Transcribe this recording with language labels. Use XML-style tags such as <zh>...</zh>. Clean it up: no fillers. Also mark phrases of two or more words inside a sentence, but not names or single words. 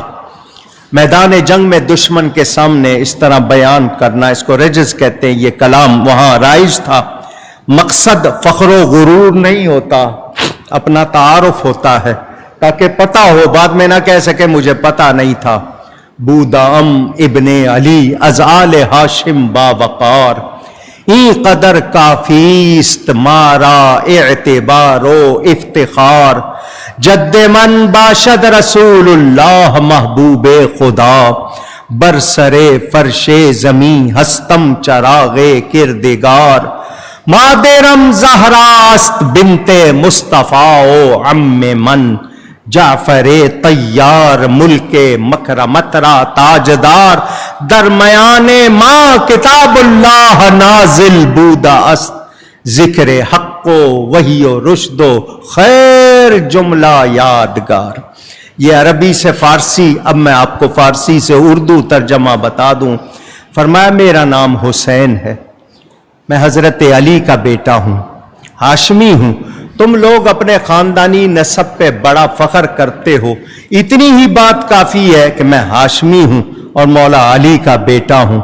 <ur>میدان جنگ میں دشمن کے سامنے اس طرح بیان کرنا، اس کو رجز کہتے ہیں۔ یہ کلام وہاں رائج تھا، مقصد فخر و غرور نہیں ہوتا، اپنا تعارف ہوتا ہے تاکہ پتہ ہو، بعد میں نہ کہہ سکے مجھے پتہ نہیں تھا۔</ur> <fa>بودام ابن علی از آل ہاشم با وقار، این قدر کافیست مارا اعتبار و افتخار، جد من باشد رسول اللہ محبوب خدا، برسر فرش زمین ہستم چراغ کردگار، مادرم زہراست بنت مصطفیٰ و عم من، جعفر طیار ملک مکرمت را تاجدار، درمیان ماں کتاب اللہ نازل بودا است، ذکر حق و وحی و رشد و خیر دیگر جملہ یادگار.</fa> <ur>یہ عربی سے فارسی، اب میں آپ کو فارسی سے اردو ترجمہ بتا دوں. فرمایا میرا نام حسین ہے، میں حضرت علی کا بیٹا ہوں، ہاشمی ہوں. تم لوگ اپنے خاندانی نسب پہ بڑا فخر کرتے ہو، اتنی ہی بات کافی ہے کہ میں ہاشمی ہوں اور مولا علی کا بیٹا ہوں.</ur>